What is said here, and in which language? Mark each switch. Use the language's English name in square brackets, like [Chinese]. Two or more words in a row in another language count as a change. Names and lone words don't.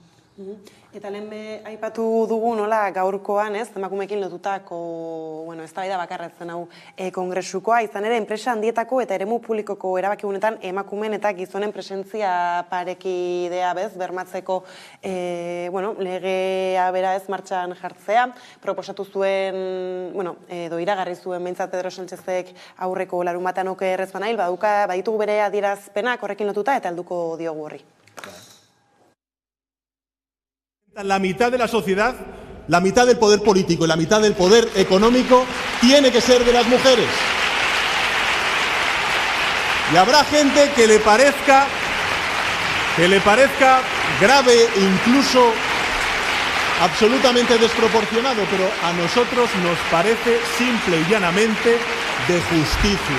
[Basque] Eta lehen aipatu dugu nola gaurkoan, ez, emakumeekin lotutako, eztabaida bakarretzen hau kongresukoa, izan ere, enpresa handietako eta eremu publikoko erabakigunetan emakumeen eta gizonen presentzia parekidea bermatzeko legea bera ez martxan jartzea, proposatu zuen, edo iragarri zuen behintzat Pedro Sánchezek aurreko larunbatean oker ez banail, baditugu bere adierazpenak horrekin lotuta eta helduko diogu horri. [Spanish] La mitad de la sociedad, la mitad del poder político y la mitad del poder económico tiene que ser de las mujeres. Y habrá gente que le parezca grave, incluso absolutamente desproporcionado, pero a nosotros nos parece simple y llanamente de justicia.